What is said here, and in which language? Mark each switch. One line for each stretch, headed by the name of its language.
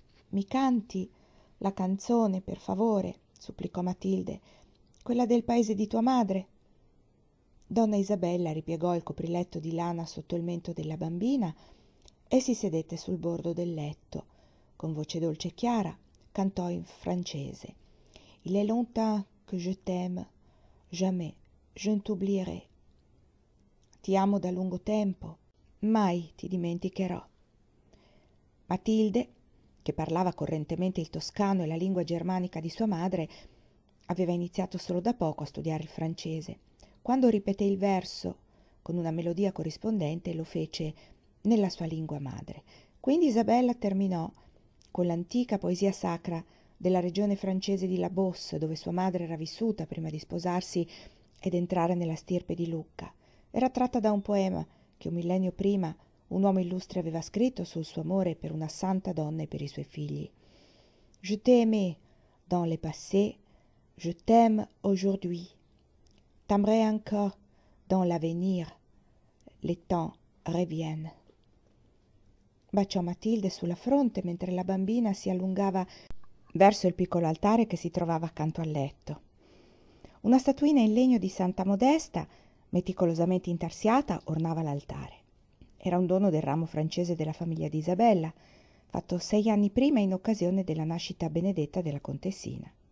Italian: Mi canti la canzone, per favore, supplicò Matilde, quella del paese di tua madre. Donna Isabella ripiegò il copriletto di lana sotto il mento della bambina e si sedette sul bordo del letto. Con voce dolce e chiara, cantò in francese.
French: Il est longtemps que je t'aime, jamais je ne t'oublierai.
Italian: Ti amo da lungo tempo, mai ti dimenticherò. Matilde, che parlava correntemente il toscano e la lingua germanica di sua madre, aveva iniziato solo da poco a studiare il francese. Quando ripeté il verso con una melodia corrispondente, lo fece nella sua lingua madre. Quindi Isabella terminò con l'antica poesia sacra della regione francese di La Beauce, dove sua madre era vissuta prima di sposarsi ed entrare nella stirpe di Lucca. Era tratta da un poema che un millennio prima un uomo illustre aveva scritto sul suo amore per una santa donna e per i suoi figli.
French: Je t'aimais dans le passé, je t'aime aujourd'hui. T'aimerai encore dans l'avenir, les temps reviennent.
Italian: Baciò Matilde sulla fronte mentre la bambina si allungava verso il piccolo altare che si trovava accanto al letto. Una statuina in legno di Santa Modesta, meticolosamente intarsiata, ornava l'altare. Era un dono del ramo francese della famiglia di Isabella, fatto 6 anni prima in occasione della nascita benedetta della contessina.